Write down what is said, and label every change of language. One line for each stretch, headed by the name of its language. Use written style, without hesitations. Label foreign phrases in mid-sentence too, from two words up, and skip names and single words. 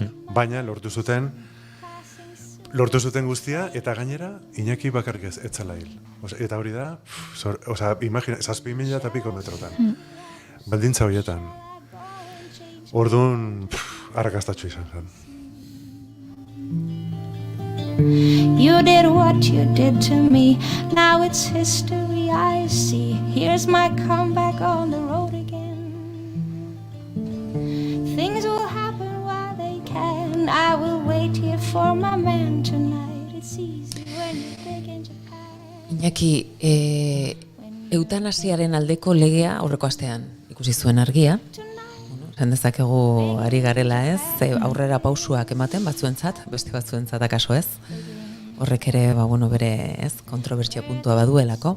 Basque: Baina lortu zuten guztia, eta gainera Iñaki bakarrik etzala hil. Eta hori da, imagina, 7.000 eta piko metrotan. Baldintza horietan. Orduan, arrakastatxoa izan zen.
English: You did what you did to me. Now it's history I see. Here's my comeback on the road again. Things will happen while they can. I will wait here for my man tonight. It's easy when you're big in Japan.
Basque: Iñaki, eutanasiaren aldeko legea aurreko astean ikusi zuen argia. Esan dezakegu ari garela ez, aurrera pausuak ematen batzuentzat, beste batzuentzat akaso ez. Horrek ere, bere ez, kontrobertsia puntua baduelako.